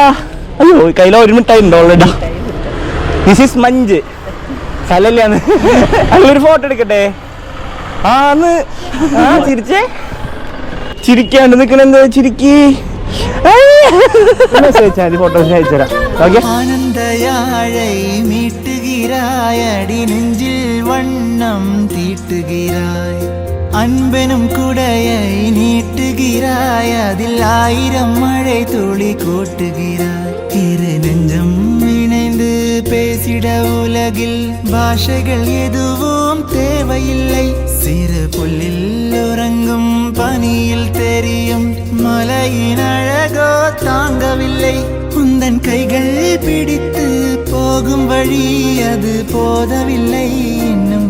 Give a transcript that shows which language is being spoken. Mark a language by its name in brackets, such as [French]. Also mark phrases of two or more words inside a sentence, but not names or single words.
[Malayalam] അയ്യോ, കയ്യിൽ 1 മിനിറ്റായി ഉണ്ടോ ഓൾറെഡി. [English] this is Munch. [Malayalam] സ്ഥലല്ലാന്ന്. അതിലൊരു ഫോട്ടോ എടുക്കട്ടെ? ആന്ന്. ചിരിച്ചേ. ചിരിക്കാണ്ട് നിൽക്കണെന്ത്? ചിരിക്കി. ഫോട്ടോസ് അയച്ചുതരാം. ഓക്കെ. [Tamil] ആനന്ദയാഴை மீட்டுகிறாய் அடி நெஞ்சில் வண்ணம் தீட்டுகிறாய் அன்பெனும் குடையை நீட்டுகிறாய் அதில் 1000 மழை துளி கூட்டுகிறாய் இரு நெஞ்சம் இணைந்து பேசிட உலகில் பாஷைகள் எதுவும் தேவையில்லை சிறு புல்லில் உறங்கும் பனியில் தெரியும் மலையின் அழகோ தாங்கவில்லை உந்தன் கைகள் பிடித்து போகும் வழி அது போதவில்லை